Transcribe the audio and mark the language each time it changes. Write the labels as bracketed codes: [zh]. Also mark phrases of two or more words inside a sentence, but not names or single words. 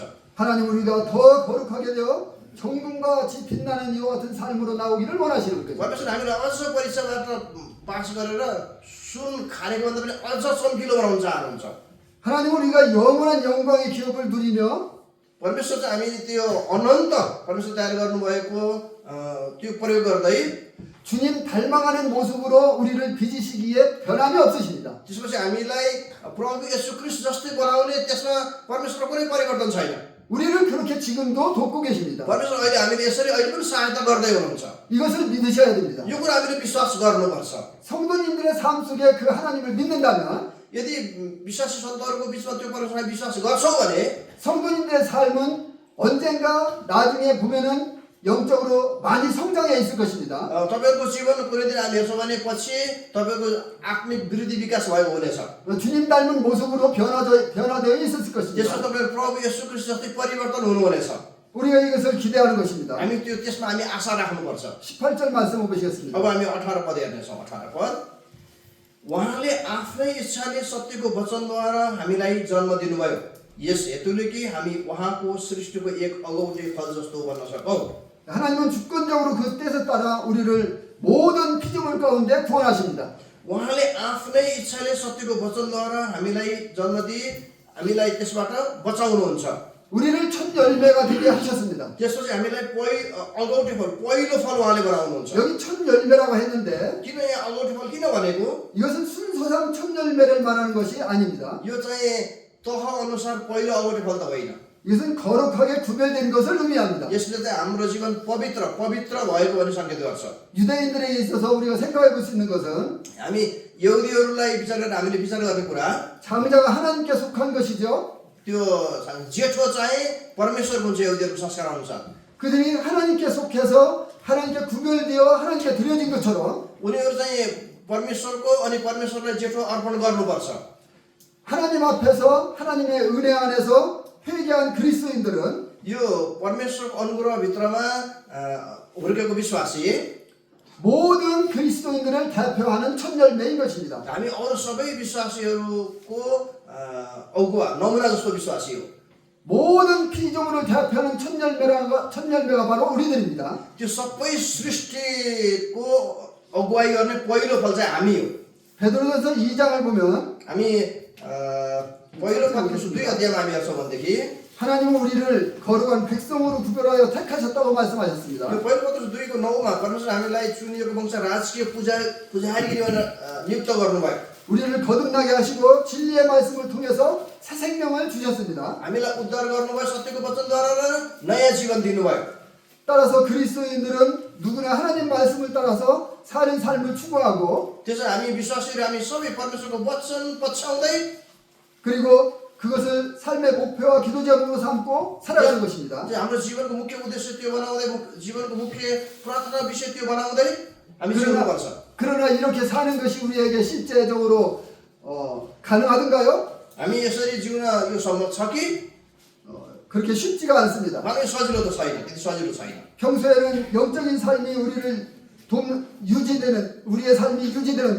[ko] 하나님 우리가 더 거룩하게 되어 정금과 같이 빛나는 이와 같은 삶으로 나오기를 원하시는 거죠. [ne] परमेश्वर हामीलाई अझ परीक्षाबाट पास गरेर सुन खानेको भन्दा पनि अझ चम्किलो बनाउन चाहनुहुन्छ। [ko] 하나님 우리가 영원한 영광의 기업을 누리며 [ne] परमेश्वर चाहिँ हामी त्यो अनन्त परमेश्वर तयार गर्नुभएको त्यो प्रयोग गर्दै [ko] 주님 닮아가는 모습으로 우리를 빚으시기에 변함이 없으십니다. [ne] त्यसपछि हामीलाई प्रभु येशू ख्रीष्ट जस्तै बनाउने त्यसमा परमेश्वरको कुनै परिवर्तन छैन। [ko] 우리를 그렇게 지금도 돕고 계십니다. [ne] परमेश्वर अहिले हामीले यसरी अहिले पनि सहायता गर्दै हुनुहुन्छ। [ko] 이것을 믿으셔야 됩니다. [ne] यो कुरा हामीले विश्वास गर्नुपर्छ। [ko] 성도님들의 삶 속에 그 하나님을 믿는다면 [ne] यदि विश्वासी सन्तहरूको बिचमा त्यो परमेश्वरलाई विश्वास गर्छौँ भने [ko] 성도님들의 삶은 언젠가 나중에 보면은 영적으로 많이 성장해 있을 것입니다. [ne] तपाईँको जीवन कुनै दिन हामी हेर्छौँ भने पछि तपाईँको आत्मिक वृद्धि विकास भएको हुनेछ। [ko] 주님 닮은 모습으로 변화되어 있었을 [ne] त्यसमा [ko] 것입니다. [ne] तपाईँ प्रभु येशू ख्रीष्ट जस्तै परिवर्तन हुनुहुनेछ। [ko] 우리가 이것을 기대하는 것입니다. [ne] हामी त्यसमा हामी आशा राख्नुपर्छ। [ko] 18절 말씀을 보시겠습니다. [ne] अब हामी 18 पद हेर्नेछौँ। 18 पद उहाँले आफ्नै इच्छाले सत्यको वचनद्वारा हामीलाई जन्म दिनुभयो यस हेतुले कि हामी उहाँको सृष्टिको एक अगौटे फल जस्तो बन्न सकौँ। [ko] 하나님은 주권적으로 그 뜻에 따라 우리를 모든 피조물 가운데 구원하십니다. [ne] उहाँले आफ्नै इच्छाले सत्यको वचनद्वारा हामीलाई जन्म दिई हामीलाई त्यसबाट बचाउनुहुन्छ। [ko] 우리를 첫 열매가 되게 하셨습니다. [ne] त्यसपछि हामीलाई अगौटे फल पहिलो फल उहाँले बनाउनुहुन्छ। [ko] 여기 첫 열매라고 했는데 [ne] किन यहाँ अगौटे फल किन भनेको? [ko] 이것은 순서상 첫 열매를 말하는 것이 아닙니다. [ne] यो चाहिँ तह अनुसार पहिलो अगौटे फल त होइन। [ko] 이것은 거룩하게 구별된 것을 의미합니다. [ne] यसले चाहिँ हाम्रो जीवन पवित्र भएको भन्ने संकेत गर्छ। [ko] 유대인들에게 있어서 우리가 생각해 볼 수 있는 것은 [ne] हामी यहुदीहरूलाई विचार गरेर हामीले विचार गर्ने कुरा [ko] 장자가 하나님께 속한 것이죠. [ne] त्यो जेठो चाहिँ परमेश्वर हुन्छ यहुदीहरूको संस्कार अनुसार। [ko] 그들이 하나님께 속해서 하나님께 구별되어 하나님께 드려진 것처럼 [ne] उनीहरू चाहिँ परमेश्वरको अनि परमेश्वरलाई जेठो अर्पण गर्नुपर्छ। [ko] 하나님 앞에서 하나님의 은혜 안에서 회개한 그리스도인들은 [ne] यो परमेश्वरको अनुग्रहभित्रमा हुर्केको विश्वासी [ko] 모든 그리스도인들을 대표하는 첫 열매인 것입니다. [ne] हामी अरू सबै विश्वासीहरूको अगुवा नमुना जस्तो विश्वासी हो। [ko] 모든 피조물을 대표하는 첫 열매가 바로 우리들입니다. [ne] त्यो सबै सृष्टिको अगुवाई गर्ने पहिलो फल चाहिँ हामी हो। [ko] 베드로전서 2장을 보면 [ne] हामी पहिलो पत्रुस 2 अध्यायमा हामी हेर्छौँ भनेदेखि [ko] 하나님은 우리를 거룩한 백성으로 구별하여 택하셨다고 말씀하셨습니다. [ne] यो पहिलो पत्रुस 2 को 9 मा परमेश्वर हामीलाई चुनिएको वंश राजकीय पुजारी नियुक्त गर्नुभयो। [ko] 우리를 거듭나게 하시고 진리의 말씀을 통해서 새 생명을 주셨습니다. [ne] हामीलाई उद्धार गर्नुभयो सत्यको वचनद्वारा र नयाँ जीवन दिनुभयो। [ko] 따라서 그리스도인들은 누구나 하나님 말씀을 따라서 사는 삶을 추구하고 [ne] त्यसो हामी विश्वासीहरू हामी सबै परमेश्वरको वचन पछ्याउँदै [ko] 그리고 그것을 삶의 목표와 기도 제목으로 삼고 살아가는 것입니다. 이제 [ne] हाम्रो जीवनको मुख्य उद्देश्य त्यो बनाउँदै जीवनको मुख्य प्रार्थना विषय त्यो बनाउँदै हामी जिउनुपर्छ। [ko] 그러나 이렇게 사는 것이 우리에게 실제적으로 가능하던가요? [ne] हामी यसरी जिउन यो सम्भव छ कि? [ko] 그렇게 쉽지가 않습니다. [ne] मानव सजिलो त छैन, त्यति सजिलो छैन। [ko] 평소에는 영적인 삶이 우리의 삶이 유지되는데